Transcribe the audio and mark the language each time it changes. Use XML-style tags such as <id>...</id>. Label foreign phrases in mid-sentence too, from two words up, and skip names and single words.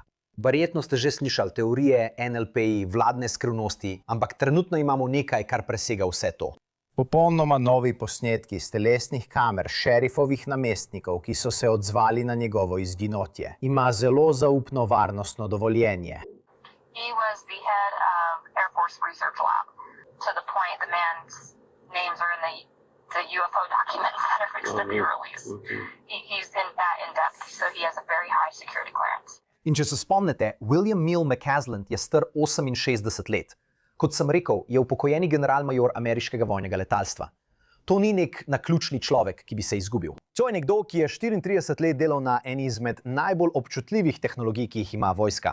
<sl>Verjetno ste že slišali teorije, NLP-ji, vladne skrivnosti, ampak trenutno imamo nekaj, kar presega vse to. Popolnoma novi posnetki z telesnih kamer šerifovih namestnikov, ki so se odzvali na njegovo izginotje. Ima zelo zaupno varnostno dovoljenje.</sl> <en>He was the head of Air Force Research Lab, to the point the man's names are in the UFO documents that are fixed to be released. He's in that in-depth, so he has a very high security clearance.</en> <sl>In če se spomnite, William Neil McCasland je star 68 let. Kot sem rekel, je upokojeni generalmajor ameriškega vojnega letalstva. To ni nek naključni človek, ki bi se izgubil. To je nekdo, ki je 34 let delal na eni izmed najbolj občutljivih tehnologij, ki jih ima vojska.</sl>